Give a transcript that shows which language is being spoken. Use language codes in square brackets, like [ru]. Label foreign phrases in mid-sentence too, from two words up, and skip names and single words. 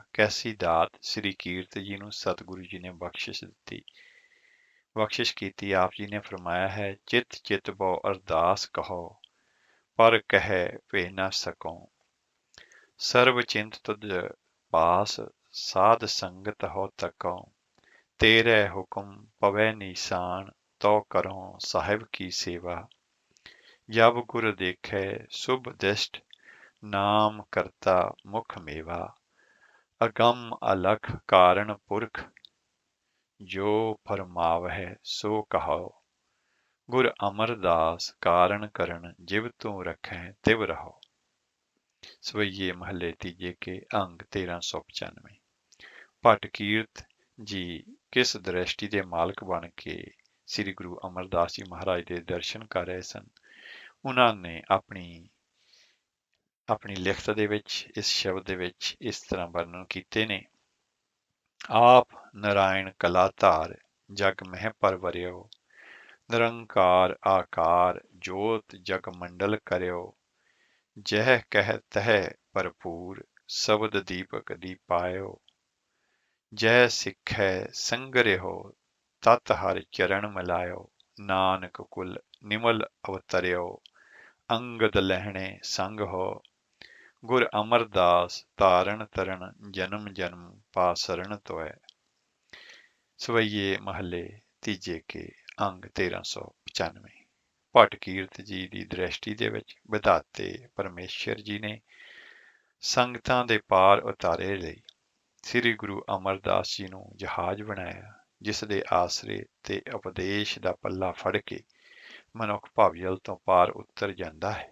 [pa] ਕੈਸੀ ਦਾਤ ਸ੍ਰੀ ਕੀਰਤ ਜੀ ਨੂੰ ਸਤਿਗੁਰੂ ਜੀ ਨੇ ਬਖਸ਼ਿਸ਼ ਕੀਤੀ। ਆਪ ਜੀ ਨੇ ਫਰਮਾਇਆ ਹੈ, ਚਿਤ ਬਹੁ ਅਰਦਾਸ ਕਹੋ ਪਰ ਕਹਿ ਭੇ ਨਾ ਸਕੋ, ਸਰਬ ਚਿੰਤ ਤੁਧ ਪਾਸ साध संगत हो तको, तेरे हुक्म पवै निशान, तो करो साहिब की सेवा। [hi] जब गुर देखे शुभ दिष्ट, नाम करता मुख मेवा। अगम अलख कारण पुरख, जो फरमावै सो कहो। गुर अमरदास कारण करण, जिव तू रखै तिव रहो। [pa] ਸਵਈਏ ਮਹੱਲੇ ਤੀਜੇ ਕੇ ਅੰਗ 1395। ਭੱਟ ਕੀਰਤ ਜੀ ਕਿਸ ਦ੍ਰਿਸ਼ਟੀ ਦੇ ਮਾਲਕ ਬਣ ਕੇ ਸ੍ਰੀ ਗੁਰੂ ਅਮਰਦਾਸ ਜੀ ਮਹਾਰਾਜ ਦੇ ਦਰਸ਼ਨ ਕਰ ਰਹੇ ਸਨ। ਉਹਨਾਂ ਨੇ ਆਪਣੀ ਲਿਖਤ ਦੇ ਵਿੱਚ ਇਸ ਸ਼ਬਦ ਦੇ ਵਿੱਚ ਇਸ ਤਰ੍ਹਾਂ ਵਰਣਨ ਕੀਤੇ ਨੇ। ਆਪ ਨਾਰਾਇਣ ਕਲਾ ਧਾਰ, ਜਗ ਮਹਿ ਪਰਵਰਿਓ। ਨਿਰੰਕਾਰ ਆਕਾਰ, ਜੋਤ ਜਗ ਮੰਡਲ ਕਰਿਓ। [hi] जह कह तह भरपूर, शब्द दीपक दीपायो। जय सिखै संग रहो, तत हर चरण मिलायो। नानक कुल निमल अवतरियो, अंगद लहणे संग हो। गुर अमरदास तारण तरन, जन्म जन्म पासरण तोय। [pa] ਸਵਈਏ ਮਹੱਲੇ ਤੀਜੇ ਕੇ ਅੰਗ 1395। ਭੱਟ ਕੀਰਤ ਜੀ ਦੀ ਦ੍ਰਿਸ਼ਟੀ ਦੇ ਵਿੱਚ ਵਿਧਾਤੇ ਪਰਮੇਸ਼ਰ ਜੀ ਨੇ ਸੰਗਤਾਂ ਦੇ ਪਾਰ ਉਤਾਰੇ ਲਈ ਸ੍ਰੀ ਗੁਰੂ ਅਮਰਦਾਸ ਜੀ ਨੂੰ ਜਹਾਜ਼ ਬਣਾਇਆ, ਜਿਸ ਦੇ ਆਸਰੇ ਤੇ ਉਪਦੇਸ਼ ਦਾ ਪੱਲਾ ਫੜ ਕੇ ਮਨੁੱਖ ਭਵਜਲ ਤੋਂ ਪਾਰ ਉਤਰ ਜਾਂਦਾ ਹੈ।